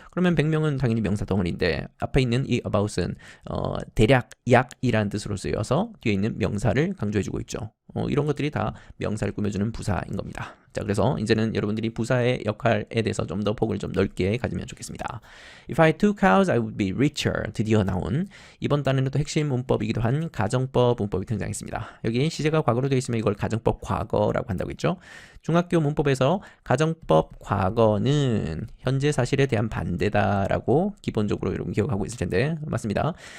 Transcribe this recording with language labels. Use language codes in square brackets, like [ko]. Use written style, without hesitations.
[ko] 그러면 100명은 당연히 명사 덩어리인데 앞에 있는 이 about은 대략, 약이라는 뜻으로 쓰여서 뒤에 있는 명사를 강조해주고 있죠. 이런 것들이 다 명사를 꾸며주는 부사인 겁니다. 자, 그래서 이제는 여러분들이 부사의 역할에 대해서 좀 더 폭을 좀 넓게 가지면 좋겠습니다. [en] If I had two cows, I would be richer. [ko] 드디어 나온 이번 단에는 또 핵심 문법이기도 한 가정법 문법이 등장했습니다. 여기 시제가 과거로 되어 있으면 이걸 가정법 과거라고 한다고 했죠. 중학교 문법에서 가정법 과거는 현재 사실에 대한 반대다라고 기본적으로 여러분 기억하고 있을 텐데 맞습니다.